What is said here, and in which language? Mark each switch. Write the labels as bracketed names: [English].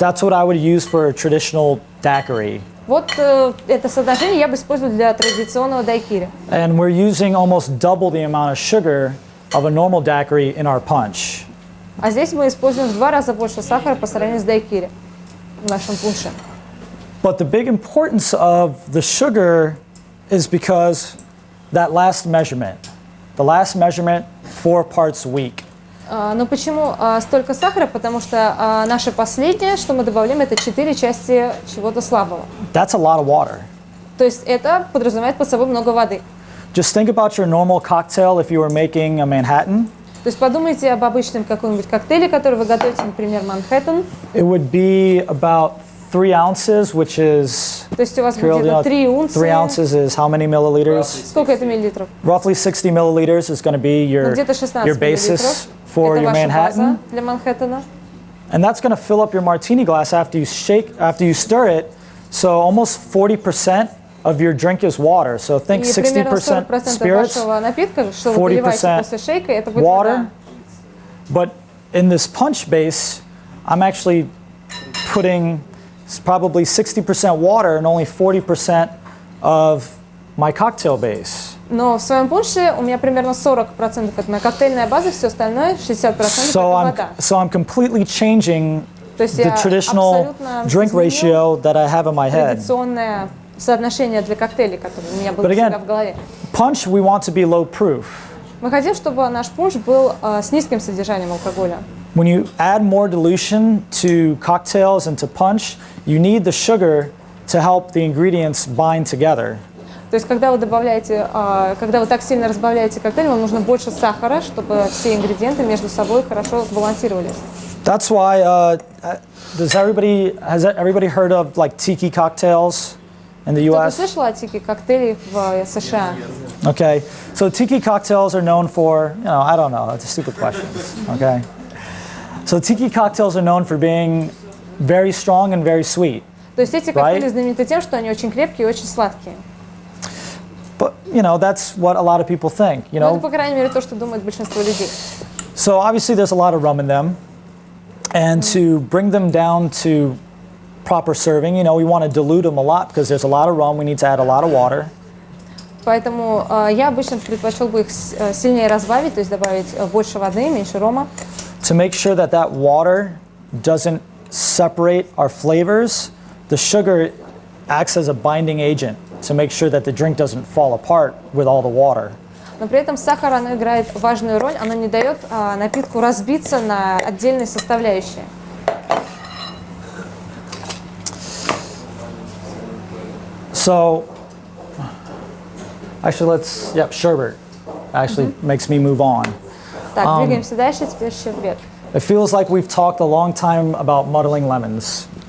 [English] That's what I would use for a traditional daiquiri. [Russian] Вот это соотношение я бы использовал для традиционного дайкири. [English] And we're using almost double the amount of sugar of a normal daiquiri in our punch. [Russian] А здесь мы используем в 2 раза больше сахара по сравнению с дайкири в нашем пунше. [English] But the big importance of the sugar is because that last measurement. The last measurement, 4 parts weak. [Russian] Но почему столько сахара? Потому что наше последнее, что мы добавляем, это 4 части чего-то слабого. [English] That's a lot of water. [Russian] То есть это подразумевает под собой много воды. [English] Just think about your normal cocktail if you were making a Manhattan. [Russian] То есть подумайте об обычном каком-нибудь коктейле, который вы готовите, например, Манхэттен. [English] It would be about 3 ounces, which is... [Russian] То есть у вас будет где-то 3 унции. [English] 3 ounces is how many milliliters? [Russian] Сколько это миллилитров? [English] Roughly 60 milliliters is going to be your basis for your Manhattan. [Russian] Для Манхэттена. [English] And that's going to fill up your martini glass after you stir it. So almost 40% of your drink is water. So think 60% spirits, 40% water. But in this punch base, I'm actually putting probably 60% water and only 40% of my cocktail base. [Russian] Но в своем пунше у меня примерно 40% это моя коктейльная база, все остальное 60% это вода. [English] So I'm completely changing [Russian] То есть [English] the [Russian] я [English] traditional [Russian] абсолютно [English] drink [Russian] изменил [English] ratio that I have in my head. [Russian] традиционное соотношение для коктейлей, которое у меня было [English] But [Russian] всегда [English] again, [Russian] в голове. [English] punch we want to be low proof. [Russian] Мы хотим, чтобы наш пунш был с низким содержанием алкоголя. [English] When you add more dilution to cocktails and to punch, you need the sugar to help the ingredients bind together. [Russian] То есть, когда вы добавляете, когда вы так сильно разбавляете коктейль, вам нужно больше сахара, чтобы все ингредиенты между собой хорошо сбалансировались. [English] That's why has everybody heard of like tiki cocktails in the [Russian] Кто-то [English] U.S.? [Russian] слышал о тики коктейлях в США? [English] Okay, so tiki cocktails are known for, I don't know, it's a stupid question. Okay, so tiki cocktails are known for being very strong and very sweet. [Russian] То есть эти коктейли знамениты тем, что они очень крепкие и очень сладкие. [English] But that's what a lot of people think. [Russian] Ну, это, по крайней мере, то, что думает большинство людей. [English] So obviously there's a lot of rum in them, and to bring them down to proper serving, we want to dilute them a lot because there's a lot of rum. We need to add a lot of water. [Russian] Поэтому я обычно предпочел бы их сильнее разбавить, то есть добавить больше воды, меньше рома. [English] To make sure that that water doesn't separate our flavors, the sugar acts as a binding agent to make sure that the drink doesn't fall apart with all the water. [Russian] Но при этом сахар, оно играет важную роль, оно не дает напитку разбиться на отдельные составляющие. [English] So, actually sherbet actually makes me move on. [Russian] Так, двигаемся дальше, теперь щербет. [English] It feels like we've talked a long time about muddling lemons.